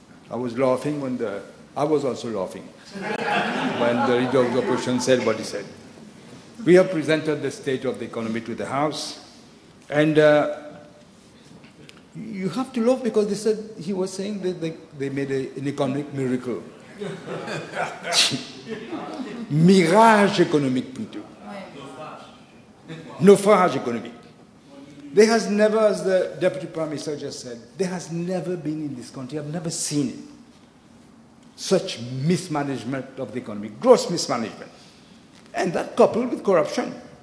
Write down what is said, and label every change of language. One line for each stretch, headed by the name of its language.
English: I was also laughing when the leader of the opposition said what he said. We have presented the state of the economy to the House, and you have to laugh because they said he was saying that they made an economic miracle.
French: Mirage économique plutôt. Naufrage économique.
English: There has never, as the Deputy Prime Minister just said, there has never been in this country, I've never seen it, such mismanagement of the economy, gross mismanagement. And that coupled with corruption.